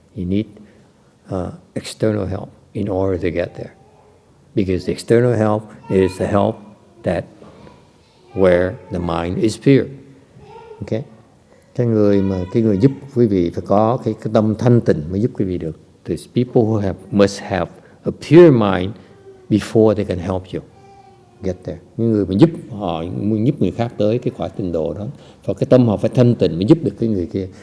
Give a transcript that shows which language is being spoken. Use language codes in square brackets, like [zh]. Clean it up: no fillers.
[en] You need external help in order to get there. Because external help is the help that where the mind is pure. Okay? [vi] Cái người giúp quý vị phải có cái tâm thanh tịnh mới giúp quý vị được. [en] These people who must have a pure mind before they can help you get there. [vi] Những người mà giúp người khác tới cái quả Tịnh độ đó, và cái tâm họ phải thanh tịnh mới giúp được cái người kia.